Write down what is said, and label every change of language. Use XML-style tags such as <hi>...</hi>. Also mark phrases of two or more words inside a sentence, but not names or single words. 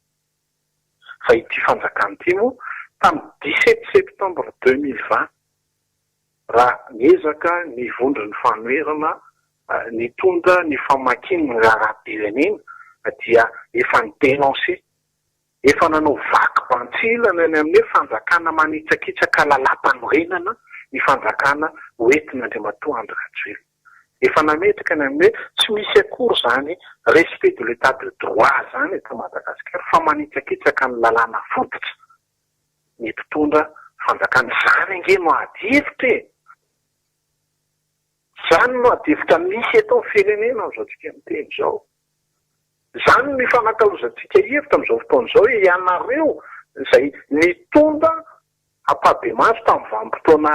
<mg>Fa ity fanjakana ity moa tamin'ny 17 septembre 2020 raha niezaka ny vondro ny fanoherana nitondra ny famakiana ny raharaham-pirenena dia efa nidenonse efa nanao vaky bantsilana ny amin'ny fanjakana manitsakitsaka lalam-panorenana ny fanjakana hoentin'Andriamatoa Andry Rajoelina. Efa nametraka ny amin'ny hoe tsy misy akory zany</mg> <fr>respect de l'état de droit</fr> <mg>zany eto Madagasikara fa manitsakitsaka ny lalàna fototra ny mpitondra fanjakana zany ange no adihevitra e. Zany no adihevitra misy eto amin'ny firenena amin'izao tsika miteny zao. Zany ny fanakalozantsika hevitra amin'izao fotoana izao ianareo izay nitondra ampabemasy tamin'ny vanim-potoana</mg>